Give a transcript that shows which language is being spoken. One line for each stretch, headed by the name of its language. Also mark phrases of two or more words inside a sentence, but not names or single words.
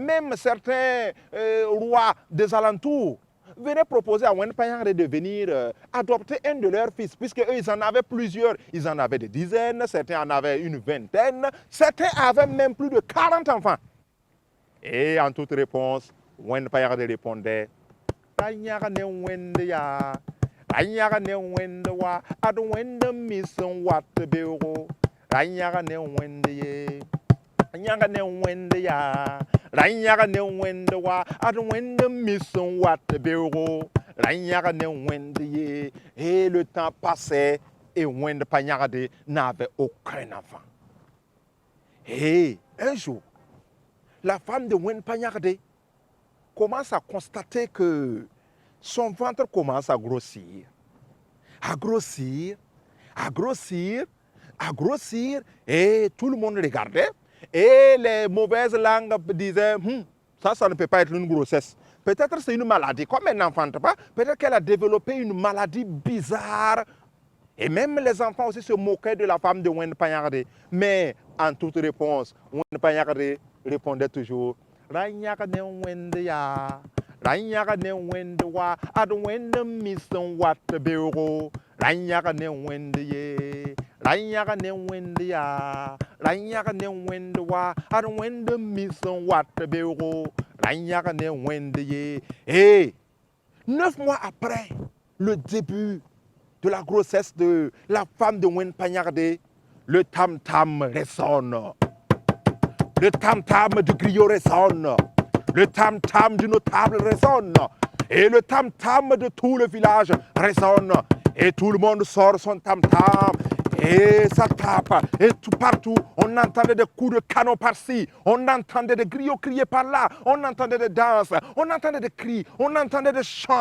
French: Et même certains rois des alentours venaient proposer à Wende Panyangade de venir adopter un de leurs fils, puisque eux, ils en avaient plusieurs. Ils en avaient des dizaines, certains en avaient une vingtaine, certains avaient même plus de 40 enfants. Et en toute réponse, Wende Panyangade répondait,
Mossi: Ranyaga ne Wende ya, Ranyaga ne Wende wa, Ad Wende mission wat beuro, Ranyaga ne Wende ye. Ranyaga ne Wende ya, Ranyaga ne Wende wa, Ad Wende mission wat beuro, Ranyaga ne Wende ye.
French: Et le temps passait et Wende Panyangade n'avait aucun enfant. Et un jour, la femme de Wende Panyangade commence à constater que son ventre commence à grossir, à grossir, à grossir, à grossir, et tout le monde regardait, et les mauvaises langues disaient, ça ne peut pas être une grossesse. Peut-être c'est une maladie, comme elle n'enfante pas, peut-être qu'elle a développé une maladie bizarre. Et même les enfants aussi se moquaient de la femme de Wende Panyangade. Mais en toute réponse, Wende Panyangade répondait toujours,
Mossi: Ranyaga ne Wende ya, Ranyaga ne Wende wa, Ad Wende mission wat beuro, Ranyaga ne Wende ye, Ranyaga ne Wende ya, Ranyaga ne Wende wa, Ad Wende mission wat beuro, Ranyaga ne Wende ye.
French: Et 9 mois après le début de la grossesse de la femme de Wende Panyangade, le tam-tam résonne. Le tam-tam du griot résonne, le tam-tam du notable résonne, et le tam-tam de tout le village résonne, et tout le monde sort son tam-tam, et ça tape, et tout partout, on entendait des coups de canon par-ci, on entendait des griots crier par-là, on entendait des danses, on entendait des cris, on entendait des chants.